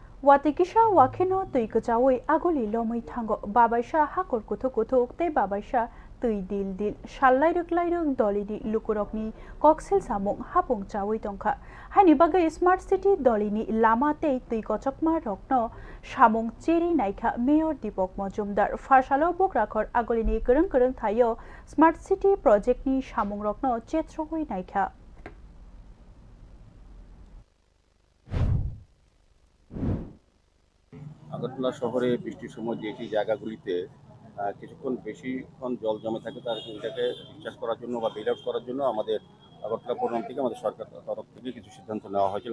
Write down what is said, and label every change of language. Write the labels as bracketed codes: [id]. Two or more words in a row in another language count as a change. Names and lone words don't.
[trp] Watikisha wakino tui kecawe agoli lomai thango babaisha hakor kuthuk kuthuk te babaisha tui dil dil lairuk dolidi lukurokni koksil samung hapung cawe tongkha haini bagai [en] smart city [trp] dolini lama te tui kochokma rokno samung cheri naikha mayor Dipok Mojumdar farsalo bokrakhor agolini kereng thayo [en] smart city project [trp] ni samung rokno chetroi naikha [bn] আগরতলা শহরে বৃষ্টির সময় যেই জায়গাগুলিতে কিছুক্ষণ বেশিক্ষণ জল জমে থাকে তার এটাকে রিচার্জ করার জন্য বা [en] bail out [bn] করার জন্য আমাদের আগরতলা পৌরনিগম থেকে আমাদের সরকার তরফ থেকে কিছু সিদ্ধান্ত নেওয়া হয়েছিল।